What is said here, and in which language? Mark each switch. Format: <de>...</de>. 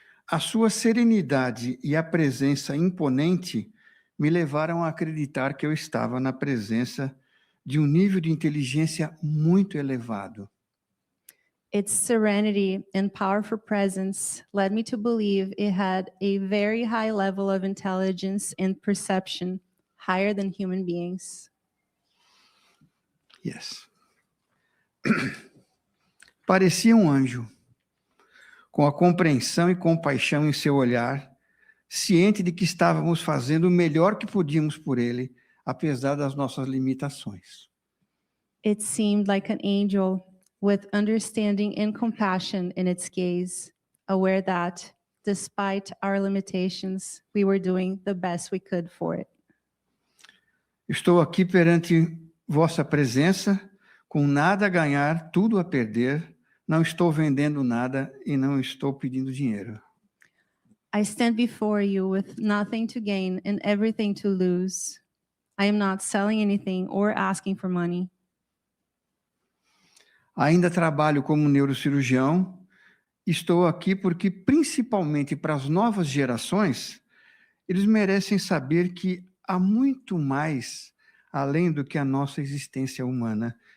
<pt>A sua serenidade e a presença imponente me levaram a acreditar que eu estava na presença de um nível de inteligência muito elevado.</pt> <en>Its serenity and powerful presence led me to believe it had a very high level of intelligence and perception, higher than human beings. Yes.</en> <pt>Parecia um anjo, com a compreensão e compaixão em seu olhar, ciente de que estávamos fazendo o melhor que podíamos por ele, apesar das nossas limitações.</pt> <en>It seemed like an angel with understanding and compassion in its gaze, aware that, despite our limitations, we were doing the best we could for it.</en> <pt>Estou aqui perante vossa presença, com nada a ganhar, tudo a perder. Não estou vendendo nada e não estou pedindo dinheiro.</pt> <en>I stand before you with nothing to gain and everything to lose. I am not selling anything or asking for money.</en> <pt>Ainda trabalho como neurocirurgião. Estou aqui porque, principalmente para as novas gerações, eles merecem saber que há muito mais além do que a nossa existência humana.</pt>